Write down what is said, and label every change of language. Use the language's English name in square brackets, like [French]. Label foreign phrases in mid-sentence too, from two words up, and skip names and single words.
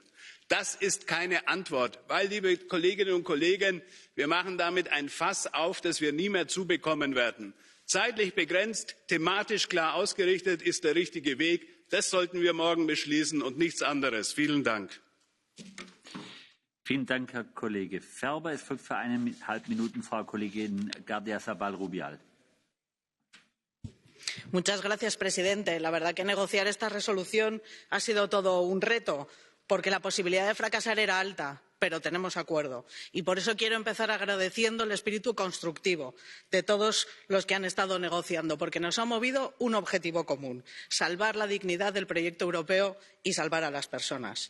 [German] Das ist keine Antwort, weil, liebe Kolleginnen und Kollegen, wir machen damit ein Fass auf, das wir nie mehr zubekommen werden. Zeitlich begrenzt, thematisch klar ausgerichtet ist der richtige Weg. Das sollten wir morgen beschließen und nichts anderes. Vielen Dank. Vielen Dank, Herr Kollege Ferber. Es folgt für 1,5 Minuten Frau Kollegin Gardia Zabal-Rubial. [Spanish] Muchas gracias, presidente. La verdad que negociar esta resolución ha sido todo un reto, porque la posibilidad de fracasar era alta, pero tenemos acuerdo. Y por eso quiero empezar agradeciendo el espíritu constructivo de todos los que han estado negociando, porque nos ha movido un objetivo común: salvar la dignidad del proyecto europeo y salvar a las personas.